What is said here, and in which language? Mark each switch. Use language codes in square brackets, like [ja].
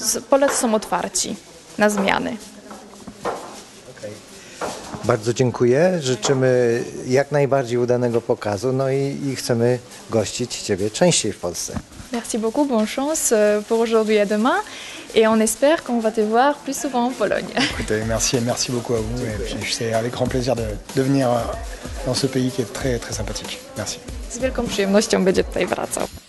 [pl] Polacy są otwarci na zmiany. Bardzo dziękuję. Życzymy jak najbardziej udanego pokazu, no i chcemy gościć Ciebie częściej w Polsce. [fr] Merci beaucoup, bonne chance pour aujourd'hui et demain. Et on espère qu'on va te voir plus souvent en Pologne. Écoutez, merci beaucoup à vous. Et puis c'est avec grand plaisir de venir dans ce pays qui est très, très sympathique. Merci. [pl] Z wielką przyjemnością będzie tutaj wracał.